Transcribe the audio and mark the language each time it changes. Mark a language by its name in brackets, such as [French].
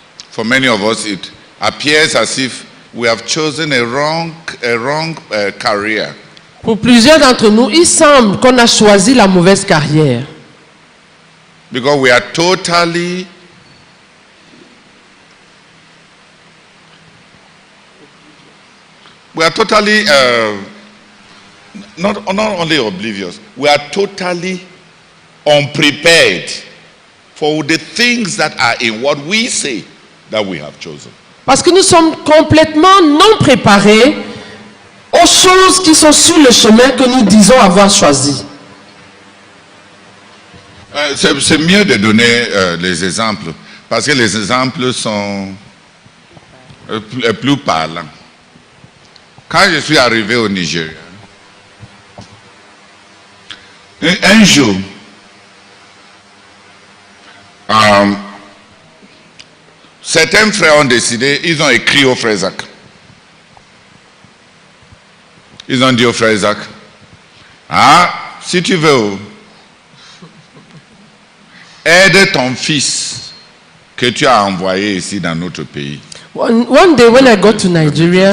[English] For many of us, it appears as if we have chosen a wrong career. [French] Pour plusieurs d'entre nous, il semble qu'on a choisi la mauvaise carrière. [English] Because we are totally We are totally, not only oblivious, we are totally unprepared for the things that are in what we say that we have chosen. [French] Parce que nous sommes complètement non préparés aux choses qui sont sur le chemin que nous disons avoir choisi. C'est mieux de donner les exemples, parce que les exemples sont plus parlants. Quand je suis arrivé au Nigeria, un jour, certains frères ont décidé, ils ont écrit au frère Zach. Ils ont dit au frère Zach, ah, si tu veux, aide ton fils que tu as envoyé ici dans notre pays. [English] One day when I got to Nigeria,